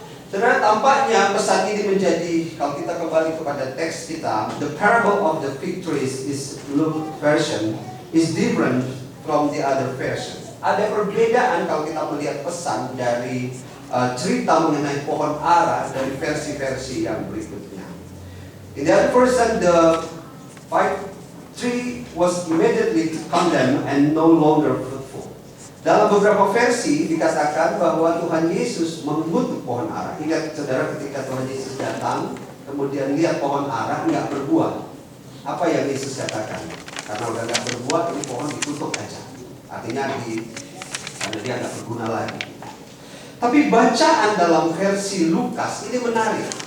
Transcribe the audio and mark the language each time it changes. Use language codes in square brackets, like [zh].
[id] Saudara, tampaknya pesan ini menjadi, kalau kita kembali kepada teks kita, [en] the parable of the fig trees is Luke version is different from the other version. [id] Ada perbedaan kalau kita melihat pesan dari cerita mengenai pohon ara dari versi-versi yang berikutnya. [en] In the other version, the tree was immediately condemned and no longer fruitful. [id] Dalam beberapa versi dikatakan bahwa Tuhan Yesus mengutuk pohon ara. Ingat saudara, ketika Tuhan Yesus datang, kemudian lihat pohon ara nggak berbuah. Apa yang Yesus katakan? Karena udah nggak berbuah, ini pohon dikutuk aja. Artinya karena dia nggak berguna lagi. Tapi bacaan dalam versi Lukas ini menarik.